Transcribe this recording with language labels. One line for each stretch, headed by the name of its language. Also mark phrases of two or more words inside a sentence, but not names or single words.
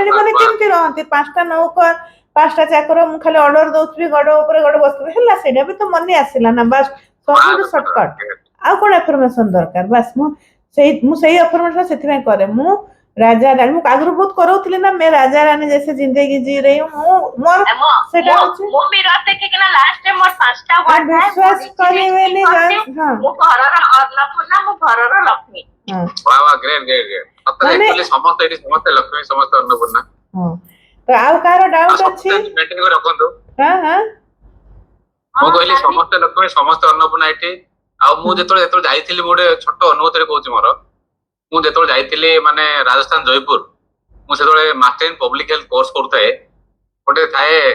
Odia: ରାଣୀ ବାସ୍ ମାନେ ବାସ୍ କେମିତି ରହନ୍ତି 5ଟା ନୌକର 5ଟା ଚାକର ମୁଁ ଖାଲି ଅର୍ଡର ଦଉଥିବି ଗଡ ଉପରେ ଗଡ ବସୁଥିବି ହେଲା ସେଇଟା ବି ତ ମନି ଆସିଲା ନା ବାସ୍ ସବୁଠୁ ବାସ୍ ସର୍ଟକଟ ବାସ୍ ଆଉ କଣ ଆଫର୍ମେସନ ଦରକାର ବାସ୍ ମୁଁ ସେଇ ଆଫର୍ମେସନ ସେଥିପାଇଁ କରେ ମୁଁ ରାଜା ରାଣୀ ମୁଁ ଆଗରୁ ବହୁତ କରଉଥିଲି ନା
Hindi: मैं राजा रानी जैसे जिंदगी जी रही हूँ
Odia: ମୋର ସେଟା ହଉଛି ମୁଁ ମିରର ଦେଖିକିନା ଲାଷ୍ଟରେ ମୋର 5ଟା ଆଉ ୱାର୍ଡ ଥାଏ ବିଶ୍ୱାସ କରିବେନି ହଁ ମୁଁ ଘରର ଅନ୍ନପୂର୍ଣ୍ଣା ମୁଁ ଘରର ଲକ୍ଷ୍ମୀ ହଁ
Hindi: वाह वाह
English: great great great सତରେ
Odia: ମାନେ एक्चुअली ସମସ୍ତେ ଏଠି ସମସ୍ତେ ଲକ୍ଷ୍ମୀ ସମସ୍ତେ ଅନ୍ନପୂର୍ଣ୍ଣା ହଁ ତ ଆଉ କାହାର ଆଉ ଡାଉଟ ଅଛି ସମସ୍ତେ ଏମିତି ମେଣ୍ଟେନ କରି ରଖନ୍ତୁ ହଁ ହଁ ମୁଁ କହିଲି ସମସ୍ତେ ଲକ୍ଷ୍ମୀ ସମସ୍ତେ ଅନ୍ନପୂର୍ଣ୍ଣା ଏଠି ଆଉ ମୁଁ ଯେତେବେଳେ ଯାଇଥିଲି ମୁଁ ଗୋଟେ ଛୋଟ ଅନୁଭୂତିରେ କହୁଛି ମୋର ମୁଁ ଯେତେବେଳେ ଯାଇଥିଲି ମାନେ ରାଜସ୍ଥାନ ଜୟପୁର ମୁଁ ସେତେବେଳେ
English: master in public health course
Odia: କରୁଥାଏ ଗୋଟେ ଥାଏ